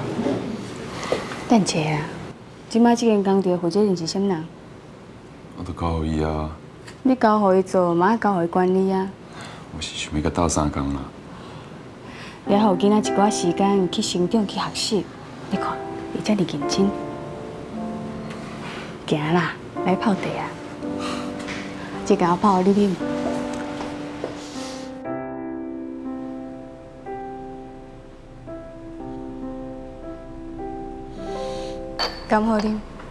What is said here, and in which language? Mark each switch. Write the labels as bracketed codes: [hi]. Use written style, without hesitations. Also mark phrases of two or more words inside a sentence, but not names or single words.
[nan] 等者啊，即摆这间工地的负责人是啥人？我都交予伊啊，你交互伊做，嘛要交互伊管理啊。我是想要甲斗3工啦。也互囡仔一寡时间去成长、去学习。你看，伊遮尔认真。行啦，来泡茶啊！这个我泡你啉。敢好啉？